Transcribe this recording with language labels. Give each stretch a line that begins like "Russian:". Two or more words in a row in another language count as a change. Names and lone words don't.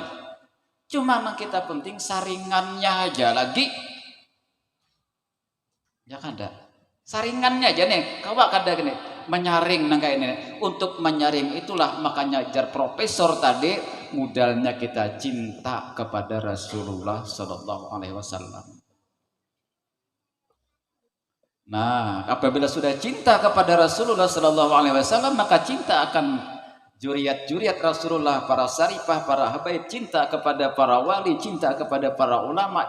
Banjar: Cuma memang kita penting saringannya aja lagi, ya kada, saringannya aja nih, kawa kada gini, menyaring nangka ini. Untuk menyaring itulah makanya jar profesor tadi.
Indonesian: Modalnya kita cinta kepada Rasulullah
Arabic: صلى الله عليه وسلم.
Indonesian: Nah, apabila sudah cinta kepada Rasulullah
Arabic: صلى الله عليه وسلم,
Indonesian: maka cinta akan juriat-juriat Rasulullah, para sarifah, para habaib, cinta kepada para wali, cinta kepada para ulama.